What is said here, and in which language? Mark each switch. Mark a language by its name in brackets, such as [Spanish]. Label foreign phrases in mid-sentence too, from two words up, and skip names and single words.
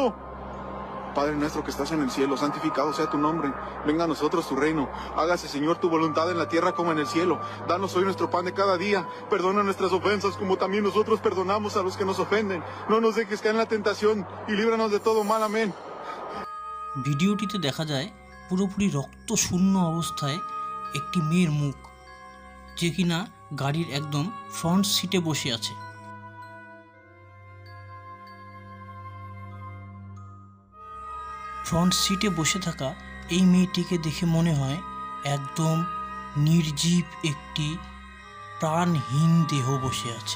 [Spanish] Padre nuestro que estás en el cielo, santificado sea tu nombre. Venga a nosotros tu reino. Hágase, Señor, tu voluntad en la tierra como en el cielo. Danos hoy nuestro pan de cada día. Perdona nuestras ofensas como también nosotros perdonamos a los que nos ofenden. No nos dejes caer en la tentación y líbranos de todo mal. Amén. [Bangla] ভিডিওটিতে দেখা যায় পুরোপুরি রক্ত শূন্য অবস্থায় একটি মেয়ের মুখ, যে কিনা গাড়ির একদম [English] front seat [Bangla] বসে আছে। [English] front seat [Bangla] বসে থাকা এই মেয়েটিকে দেখে মনে হয় একদম নির্জীব একটি প্রাণহীন দেহ বসে আছে।